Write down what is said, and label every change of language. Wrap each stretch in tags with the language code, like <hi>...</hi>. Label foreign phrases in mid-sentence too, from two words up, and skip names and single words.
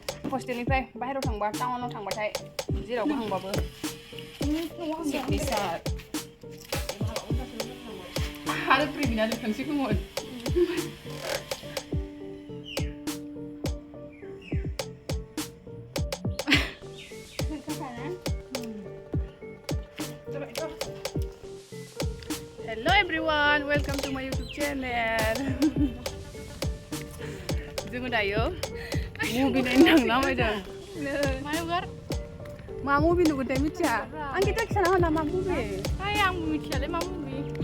<brx>हस्टेलनिफ्राय बाहेरायाव थांबा टाउनाव थांबाथाय जेरावबो थांबाबो सिटनि सार आरो प्रिबिनानै थांसै खोमोन</brx> <en>Hello everyone, welcome to my YouTube channel.</en> <brx>जोङो दायो मुभि नायनो थांना फैदों मा मुभि नुगोनथाय मिथिया आं गिटा खिथाना होना मा मुभि आंबो मिथियालै मा मुभि</brx>